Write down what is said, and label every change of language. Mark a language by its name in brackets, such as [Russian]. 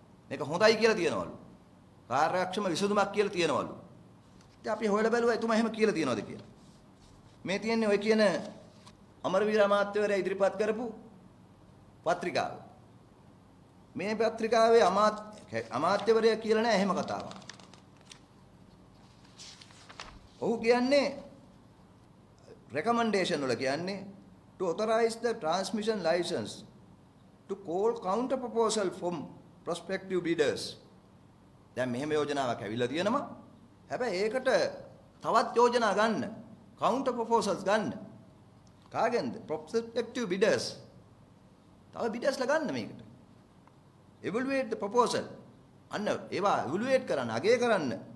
[Sinhala] මේක හොඳයි කියලා තියෙනවලු. කාර්යක්ෂම විසඳුමක් කියලා තියෙනවලු. ඉතින් අපි හොයලා බැලුවා එතුමා එහෙම කියලා තියෙනවද කියලා. මේ තියෙන්නේ ඔය කියන අමරවීර අමාත්‍යවරයා ඉදිරිපත් කරපු පත්‍රිකාව. මේ පත්‍රිකාවේ අමාත්‍යවරයා කියලා නෑ එහෙම කතාවක්. ඔහු කියන්නේ recommendation වල කියන්නේ [English] to authorize the transmission license to call counter proposal from prospective bidders. [Sinhala] දැන් මෙහෙම යෝජනාවක් ඇවිල්ලා තියෙනවා. හැබැයි ඒකට තවත් යෝජනා ගන්න, counter proposals ගන්න. කාගෙන්ද? [English] prospective bidders. [Sinhala] තව bidders ලා ගන්න මේකට. [English] evaluate the proposal. [Sinhala] අන්න ඒවා evaluate කරන්න, අගය කරන්න.